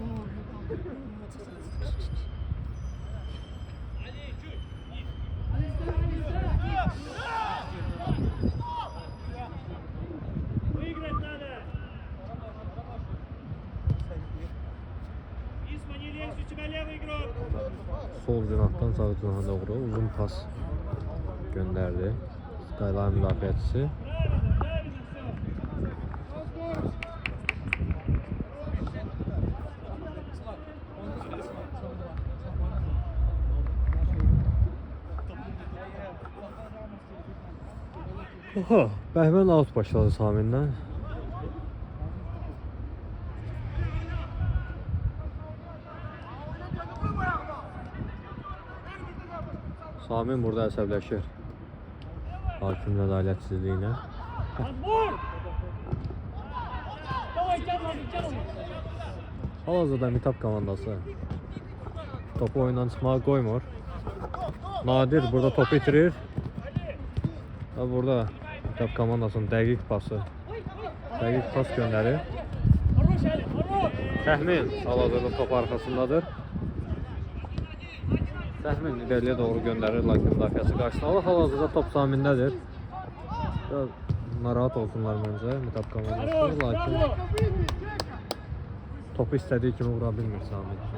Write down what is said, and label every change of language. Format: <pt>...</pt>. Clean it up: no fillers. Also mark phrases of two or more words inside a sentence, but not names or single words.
<ru>Выиграть надо. Исма, не лезь, у тебя левый игрок.</ru> <az>Sol cinahdan sağ cinaha doğru uzun pas gönderdi. Skyline müdafiəçisi.</az> <ru>Правильно, правильно все.</ru> <az>Oha, Bəhmən out başladı Samindən. Samin burada əsəbləşir. Hakimin ədalətsizliyinə.</az> <ru>Отбор! Давай, тяну.</ru> <az>Hal-hazırda Mitap komandası topu oyundan çıxmağa qoymur. Nadir burada topu itirir. Və burada Mitap komandasının dəqiq pası. Dəqiq pas göndərir.</az> <ru>Хорош, Али, хорош!</ru> <az>Təxmin hal-hazırda top arxasındadır. Təxmin irəliyə doğru göndərir, lakin müdafiəsi qarşısına alır. Hal-hazırda top Samindədir. Biraz narahat olsunlar məncə Mitap komandası,</az> <ru>Хорош,</ru> <az>lakin</az> <ru>браво!</ru> <az>topu istədiyi kimi vura bilmir Samin.</az>